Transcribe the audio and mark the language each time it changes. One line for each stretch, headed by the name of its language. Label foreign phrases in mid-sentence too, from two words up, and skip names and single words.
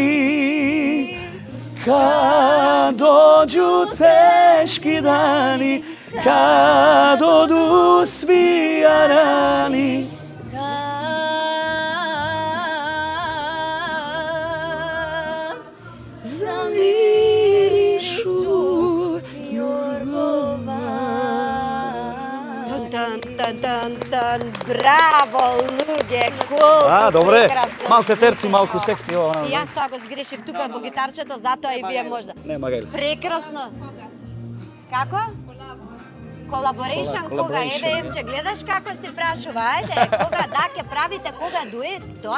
Bosnian: Kad dođu teški dani, kad odu svi jarani. Zamirišu jorgovani.
Macedonian: Браво, луѓе, колку Добре. прекрасно. Мал се терци, малку секси ова. И јас тоа го сгрешив тука во гитарчето, затоа и вие можда. Не, магајле. Прекрасно. Како? Колаборейшн, кога Collaboration, еде Емче, гледаш како се прашува, ајде, кога да ќе правите, кога дует, тоа